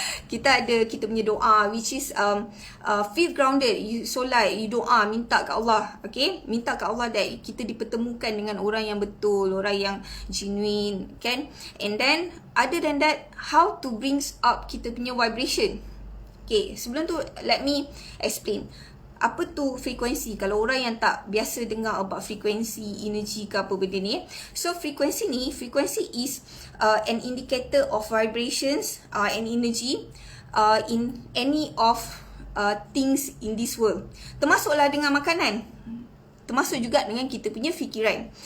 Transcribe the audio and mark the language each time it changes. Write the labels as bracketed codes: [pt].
[ms] Kita punya doa, [en] which is feel grounded. [ms] You solat, you doa, minta ke Allah, okay? Minta ke Allah that kita dipertemukan dengan orang yang betul, orang yang genuine, kan? [en] And then other than that, how to bring up [ms] kita punya [en] vibration. [ms] Okay, sebelum tu [en] let me explain [ms] apa tu frekuensi. Kalau orang yang tak biasa dengar about frekuensi, energy ke apa benda ni. [en] So frekuensi is an indicator of vibrations and energy in any of things in this world. [ms] Termasuklah dengan makanan. Termasuk juga dengan kita punya fikiran.